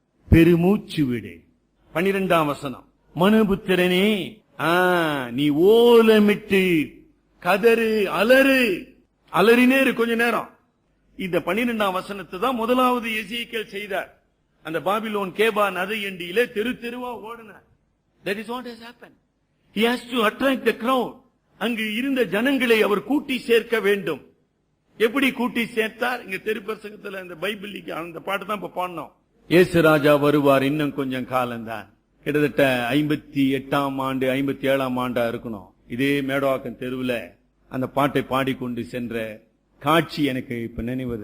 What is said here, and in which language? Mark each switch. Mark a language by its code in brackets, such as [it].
[ta] பெருமூச்சு விடு. 12ஆம் வசனம், மனுபுத்திரனே, நீ ஓலமிட்டு கதறு, அலறினே கொஞ்ச நேரம். இந்த 12ஆம் வசனத்தை தான் முதலாவது எசேக்கியேல் செய்தார். அந்த பாபிலோன் கேபா நதியண்டியிலே தெரு தெருவா ஓடினார். [en] That is what has happened. He has to attract the crowd. [ta] அங்கு இருந்த ஜனங்களை அவர் கூட்டி சேர்க்க வேண்டும். எப்படி கூட்டி சேர்த்தார்? இங்க தெரு பிரசங்கத்துல இந்த பைபிள் அந்த பாட்டு தான் இப்ப பாடணும். இயேசு ராஜா வருவார், இன்னும் கொஞ்சம் காலம்தான். கிட்டத்தட்ட 58ஆம் ஆண்டு 57ஆம் ஆண்டா இருக்கணும். இதே மேடவாக்கம் தெருவில் அந்த பாட்டை பாடிக்கொண்டு சென்ற காட்சி எனக்கு இப்ப நினைவு.